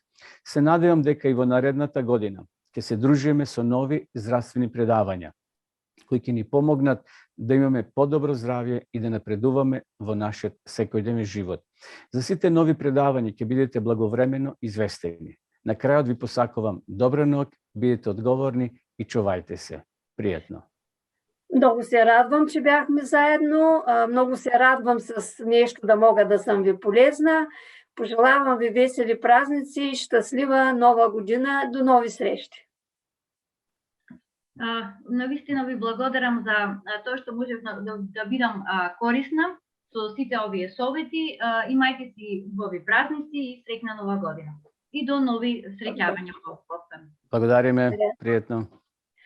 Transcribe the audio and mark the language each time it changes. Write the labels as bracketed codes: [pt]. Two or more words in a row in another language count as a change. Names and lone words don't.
[mk] Се надевам дека и во наредната година ќе се дружиме со нови здравствени предавања, кои ќе ни помогнат да имаме подобро здравје и да напредуваме во нашиот секојдневен живот. За сите нови предавања ќе бидете благовремено известени. На крајот ви посакувам добра ноќ, бидете одговорни и чувајте се. Пријатно. [bg] Много се радвам, че бяхме заедно. Много се радвам с нещо да мога да съм ви полезна. Пожелавам ви весели празници и щастлива нова година. До нови срещи. [mk] Навистина ви благодарам за тоа што можев да бидам корисна со сите овие совети. Имајте си убави празници и среќна нова година. И до нови среќавања. Благодариме. Пријатно.